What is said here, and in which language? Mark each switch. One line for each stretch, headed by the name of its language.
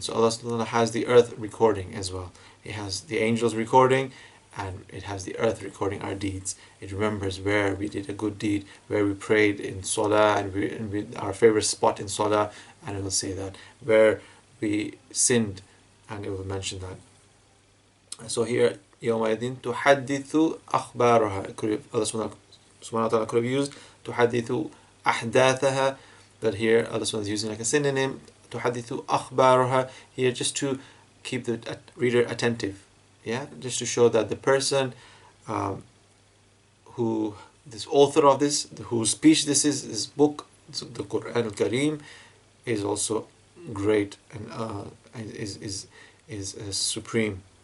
English: So Allah subhanahu wa ta'ala has the earth recording as well. It has the angels recording, and it has the earth recording our deeds. It remembers where we did a good deed, where we prayed in Salah, and our favorite spot in Salah, and it will say that. Where we sinned, and it will mention that. So here,
Arabic: يومئذ تحدث أخبارها.
English: Allah subhanahu wa ta'ala could have used
Arabic: تحدث أحداثها,
English: but here Allah subhanahu wa ta'ala is using like a synonym,
Arabic: تحدث أخبارها,
English: here just to keep the reader attentive. Yeah, just to show that the person um, who this author of this, whose speech this is, this book, the Quran al-Kareem, is also great and is supreme.